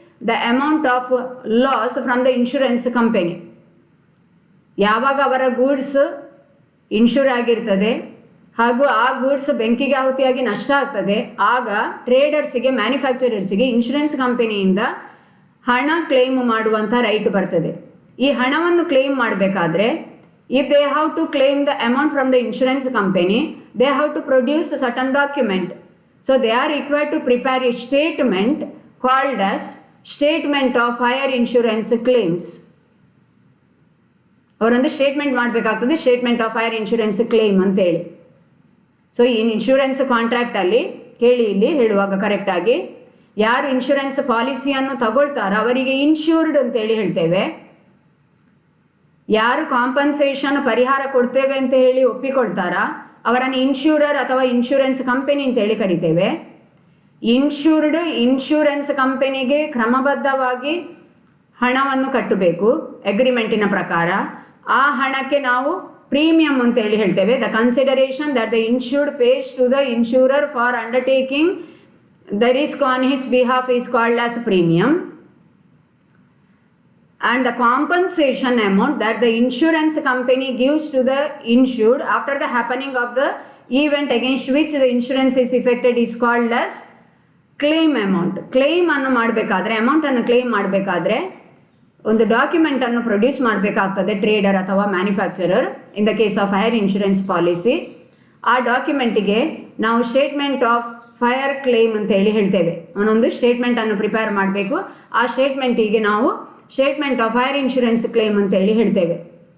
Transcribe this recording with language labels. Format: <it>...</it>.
<en>The amount of loss from the insurance company.</en> <kn>ಯಾವಾಗ ಅವರ goods insure ಆಗಿರ್ತದೆ ಹಾಗೂ ಆ ಗೂಡ್ಸ್ ಬೆಂಕಿಗೆ ಆಹುತಿಯಾಗಿ ನಷ್ಟ ಆಗ್ತದೆ, ಆಗ ಟ್ರೇಡರ್ಸಿಗೆ, ಮ್ಯಾನುಫ್ಯಾಕ್ಚರರ್ಸಿಗೆ ಇನ್ಶೂರೆನ್ಸ್ ಕಂಪನಿಯಿಂದ ಹಣ ಕ್ಲೇಮ್ ಮಾಡುವಂಥ ರೈಟ್ ಬರ್ತದೆ. ಈ ಹಣವನ್ನು ಕ್ಲೇಮ್ ಮಾಡಬೇಕಾದ್ರೆ</kn> <en>if they have to claim the amount from the insurance company, they have to produce a certain document. So they are required to prepare a statement called as statement of fire insurance claims.</en> <kn>ಅವರೊಂದು statement ಮಾಡಬೇಕಾಗ್ತದೆ, statement of fire insurance claim ಅಂತೇಳಿ. So ಈ insurance ಕಾಂಟ್ರಾಕ್ಟಲ್ಲಿ ಕೇಳಿ, ಇಲ್ಲಿ ಹೇಳುವಾಗ ಕರೆಕ್ಟಾಗಿ, ಯಾರು insurance ಪಾಲಿಸಿಯನ್ನು ತಗೊಳ್ತಾರೋ ಅವರಿಗೆ ಇನ್ಶೂರ್ಡ್ ಅಂತೇಳಿ ಹೇಳ್ತೇವೆ. ಯಾರು ಕಾಂಪನ್ಸೇಷನ್ ಪರಿಹಾರ ಕೊಡ್ತೇವೆ ಅಂತ ಹೇಳಿ ಒಪ್ಪಿಕೊಳ್ತಾರ ಅವರನ್ನು ಇನ್ಶೂರರ್ ಅಥವಾ ಇನ್ಶೂರೆನ್ಸ್ ಕಂಪನಿ ಅಂತೇಳಿ ಕರಿತೇವೆ. ಇನ್ಶೂರ್ಡ್ ಇನ್ಶೂರೆನ್ಸ್ ಕಂಪನಿಗೆ ಕ್ರಮಬದ್ಧವಾಗಿ ಹಣವನ್ನು ಕಟ್ಟಬೇಕು ಅಗ್ರಿಮೆಂಟಿನ ಪ್ರಕಾರ. ಆ ಹಣಕ್ಕೆ ನಾವು ಪ್ರೀಮಿಯಂ ಅಂತೇಳಿ ಹೇಳ್ತೇವೆ.</kn> <en>The consideration that the insured pays to the insurer for undertaking the risk on his behalf is called as premium. And the compensation amount that the insurance company gives to the insured after the happening of the event against which the insurance is affected is called as claim amount.</en> <kn>Claim ಅನ್ನು ಮಾಡಬೇಕಾದ್ರೆ, amount ಅನ್ನು claim ಮಾಡಬೇಕಾದ್ರೆ ಒಂದು document ಅನ್ನು produce ಮಾಡಬೇಕಾಗ್ತದೆ trader ಅಥವಾ manufacturer</kn> <en>In the case of fire insurance policy.</en> <kn>ಆ ಡಾಕ್ಯುಮೆಂಟಿಗೆ ನಾವು ಸ್ಟೇಟ್ಮೆಂಟ್ ಆಫ್ ಫೈರ್ ಕ್ಲೇಮ್ ಅಂತ ಹೇಳಿ ಹೇಳ್ತೇವೆ. ಅವನೊಂದು ಸ್ಟೇಟ್ಮೆಂಟ್ ಅನ್ನು ಪ್ರಿಪೇರ್ ಮಾಡಬೇಕು. ಆ ಸ್ಟೇಟ್ಮೆಂಟಿಗೆ ನಾವು statement of fire insurance claim ಅಂತ ಹೇಳಿ ಹೇಳ್ತೇವೆ.</kn>